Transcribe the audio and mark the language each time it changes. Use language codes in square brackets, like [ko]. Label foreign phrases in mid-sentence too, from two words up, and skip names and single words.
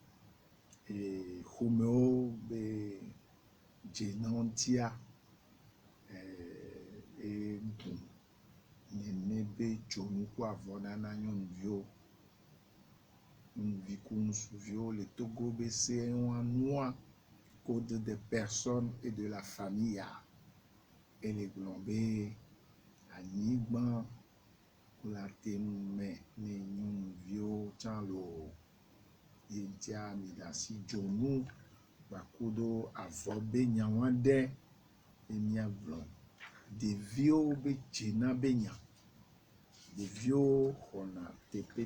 [ee] xomewo be dzena ŋutia egu nene be dzonu ku avɔ nana nyɔnuviwo nyɔnuvi ku ŋutsuviwo le Togo be se nua [fr] code des personnes et de la famille [ee] ele gblɔ be anyigba la te me ne nyɔnuviwo tsã lo ye ŋutia mi ɖe asi dzonu gbakuɖo avɔ be nyawa ɖe emia gblɔ ɖeviwo be dzena be nya ɖeviwo xɔna teƒe